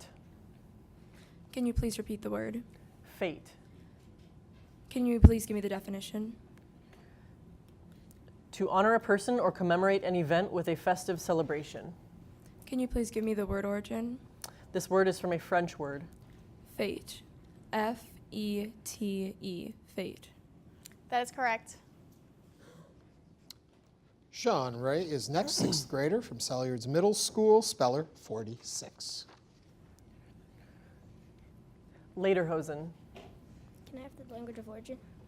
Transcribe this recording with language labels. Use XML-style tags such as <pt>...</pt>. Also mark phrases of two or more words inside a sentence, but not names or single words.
<en>Can you please repeat the word? Fate. Can you please give me the definition? To honor a person or commemorate an event with a festive celebration. Can you please give me the word origin? This word is from a French word. Fate. F-E-T-E. Fate. That is correct. Sean Ray is next, 6th grader from Sellyards Middle School, speller 46. Lederhosen. Can I have the language of origin?</en>